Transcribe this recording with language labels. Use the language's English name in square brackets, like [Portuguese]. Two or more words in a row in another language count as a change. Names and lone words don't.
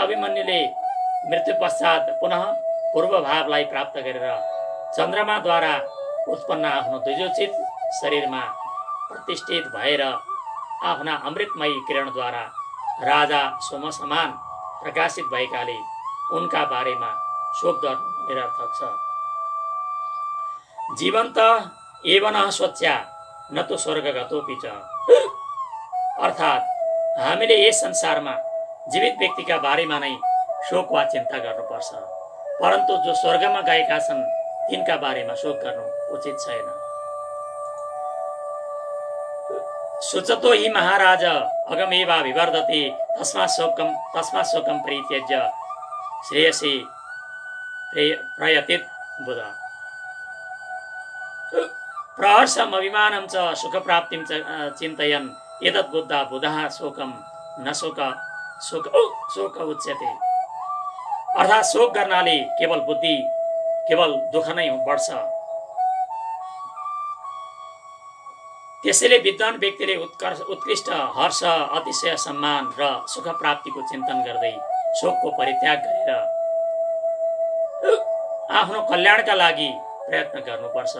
[Nepali] वीर अभिमन्युले मृत्यु पश्चात पुनः पूर्वभावलाई प्राप्त गरेर चन्द्रमाद्वारा उत्पन्न आफ्नो द्विजोचित शरीरमा प्रतिष्ठित भएर आफ्ना अमृतमयी किरणद्वारा राजा सोम समान प्रकाशित भएकाले उनका बारेमा शोक गर्नु निरर्थक छ। [Sanskrit] जीवन्त एव न स्वच्या न तो स्वर्गगतोपि च। [Nepali] अर्थात् हामीले यस संसारमा जीवित व्यक्तिका बारेमा नै शोक वा चिन्ता गर्नुपर्छ, परन्तु जो स्वर्गमा गएका छन् तिनका बारेमा शोक गर्नु उचित छैन। [Sanskrit] सुचतो हि महाराज अगमेवा विवर्धते तस्मात् शोकं परित्यज्य श्रेयसे प्रयतित बुध। प्रहर्षम अभिमानं च सुखप्राप्तिं च चिन्तयन् एतत् बुद्धा बुधः शोकं न शोक उच्यते। [Nepali] अर्थात् शोक गर्नाले केवल दुःख नै बढ्छ। त्यसैले विद्वान व्यक्तिले उत्कृष्ट हर्ष अतिशय सम्मान र सुख प्राप्तिको चिन्तन गर्दै शोकको परित्याग गरेर आफ्नो कल्याणका लागि प्रयत्न गर्नुपर्छ।